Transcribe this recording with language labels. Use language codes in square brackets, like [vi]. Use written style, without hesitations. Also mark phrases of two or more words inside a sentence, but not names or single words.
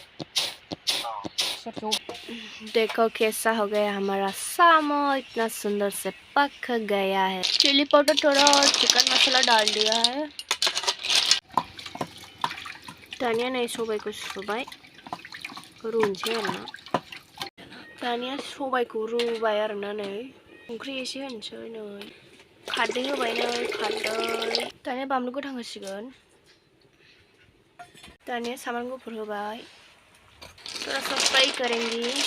[hi] देखो कैसा हो गया हमारा सामो इतना सुंदर से पक गया है चिली पाउडर थोड़ा और चिकन मसाला डाल दिया है [brx] दानिया नै सबायखौ सुबाय रुनोसै आरोना दानिया सबायखौ रुबाय आरोना नै संख्रि एसे होनोसै नै खारदै होबाय नै खारदै दानिया बानलु गोथां होसिगोन दानिया सामब्राम गुफुर होबाय [hi] थोड़ा सा फ्राई करेंगे